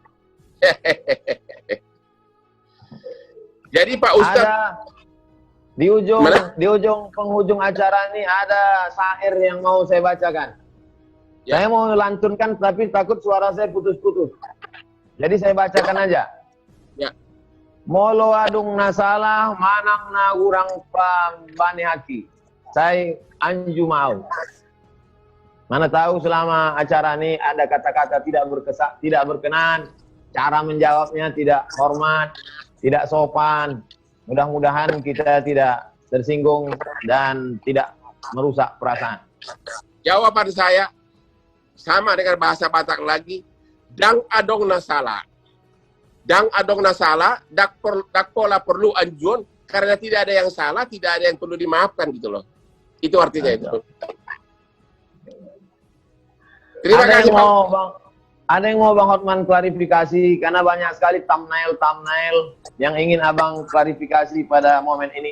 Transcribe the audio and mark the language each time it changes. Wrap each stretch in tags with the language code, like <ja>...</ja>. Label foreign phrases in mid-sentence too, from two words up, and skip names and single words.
<id>Jadi Pak Ustadz, Ada di ujung penghujung acara ini ada syair yang mau saya bacakan. Ya. Saya mau lantunkan tapi takut suara saya putus-putus. Jadi saya bacakan aja. Ya.</id> <bbc>Molo adung nasalah manang na urang pambani haki.</bbc> <id>Saya anju mau. Mana tahu selama acara ini ada kata-kata tidak berkenan, cara menjawabnya tidak hormat, tidak sopan. Mudah-mudahan kita tidak tersinggung dan tidak merusak perasaan. Jawaban saya sama dengan bahasa Batak lagi,</id> <bbc>dang adong nasala. Dang adong nasala, dak pola perlu anjuan,</bbc> <id>karena tidak ada yang salah, tidak ada yang perlu dimaafkan gitu loh. Itu artinya itu. Terima kasih Bang. Ada yang mau Bang Hotman klarifikasi, karena banyak sekali thumbnail yang ingin Abang klarifikasi pada momen ini.</id>